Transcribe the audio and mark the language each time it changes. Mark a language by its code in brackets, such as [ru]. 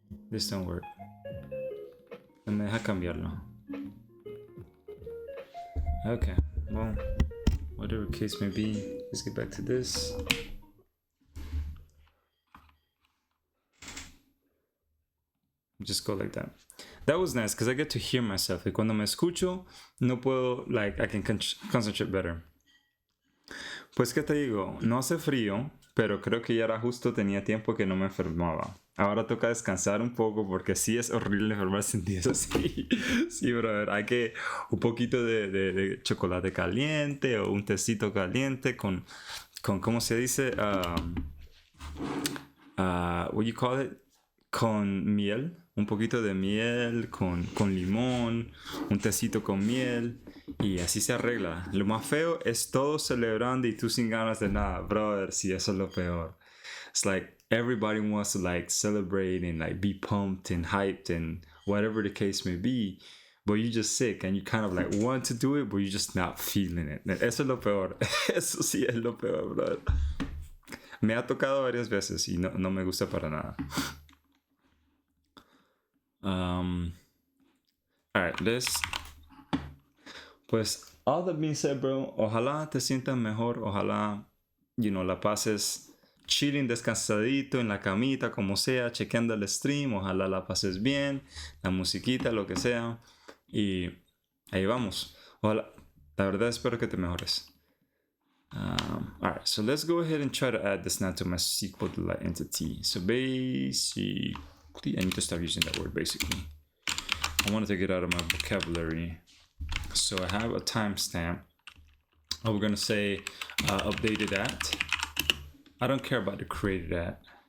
[en] This don't work. [es] No me deja cambiarlo. [en] Okay, well, whatever case may be, let's get back to this. Just go like that. That was nice because I get to hear myself. [es] Y cuando me escucho, no puedo, like, [en] I can concentrate better. [es] Pues, ¿qué te digo? No hace frío, pero creo que ya era justo, tenía tiempo que no me enfermaba. Ahora toca descansar un poco porque sí es horrible enfermarse en días así. Sí, brother. Hay que un poquito de chocolate caliente o un tecito caliente con ¿cómo se dice? [en] What you call it? [es] Con miel. Un poquito de miel con limón, un tecito con miel y así se arregla. Lo más feo es todo celebrando y tú sin ganas de nada, brother. Sí, eso es lo peor. [en] It's like everybody wants to like celebrate and like be pumped and hyped and whatever the case may be, but you're just sick and you kind of like want to do it, but you're just not feeling it. [es] Eso es lo peor. Eso sí es lo peor, brother. Me ha tocado varias veces y no me gusta para nada. Alright, pues, [en] all that being said, [es] bro, ojalá te sientas mejor, ojalá, la pases chilling, descansadito en la camita, como sea, chequeando el stream, ojalá la pases bien, la musiquita, lo que sea, y ahí vamos. Ojalá, la verdad espero que te mejores. [en] Alright, so let's go ahead and try to add this now to my SQL delight entity. So basically, I need to stop using that word basically. I want to take it out of my vocabulary. So I have a timestamp. We're going to say updated at. I don't care about the created at.